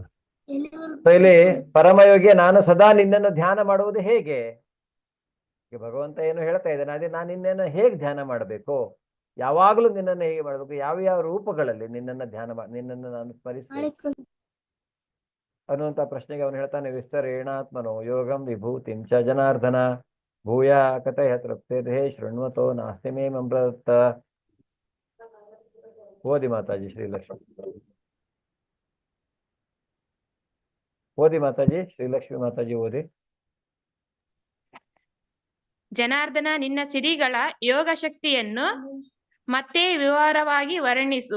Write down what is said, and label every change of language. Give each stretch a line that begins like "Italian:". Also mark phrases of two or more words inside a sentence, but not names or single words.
Kannada: ಇಲ್ಲಿ ಪರಮಯೋಗಿ, ನಾನು ಸದಾ ನಿನ್ನನ್ನು ಧ್ಯಾನ ಮಾಡುವುದು ಹೇಗೆ? ಈಗ ಭಗವಂತ ಏನು ಹೇಳ್ತಾ ಇದ್ದಾನೆ, ಅದೇ ನಾನು ನಿನ್ನನ್ನು ಹೇಗೆ ಧ್ಯಾನ ಮಾಡಬೇಕು, ಯಾವಾಗಲೂ ನಿನ್ನನ್ನು ಹೇಗೆ ಮಾಡಬೇಕು, ಯಾವ ಯಾವ ರೂಪಗಳಲ್ಲಿ ನಿನ್ನನ್ನು ನಿನ್ನನ್ನು ನಾನು ಸ್ಮರಿಸಬೇಕು ಅನ್ನುವಂಥ ಪ್ರಶ್ನೆಗೆ ಅವನು ಹೇಳ್ತಾನೆ,
Sanskrit: ವಿಸ್ತರೇಣಾತ್ಮನೋ ಯೋಗಂ ವಿಭೂತಿಂ ಚ ಜನಾರ್ದನ ಭೂಯ ಕಥಯ ತೃಪ್ತಿರ್ಹೇ ಶೃಣ್ವತೋ ನಾಸ್ತಿ ಮೇ ಅಮೃತ.
Kannada: ಓದಿ ಮಾತಾಜಿ ಶ್ರೀಲಕ್ಷ್ಮಿ. ಓದಿ ಮಾತಾಜಿ ಶ್ರೀಲಕ್ಷ್ಮಿ ಮಾತಾಜಿ ಓದಿ. ಜನಾರ್ದನ, ನಿನ್ನ ಸಿರಿಗಳ ಯೋಗ ಶಕ್ತಿಯನ್ನು ಮತ್ತೆ ವಿವರವಾಗಿ ವರ್ಣಿಸು.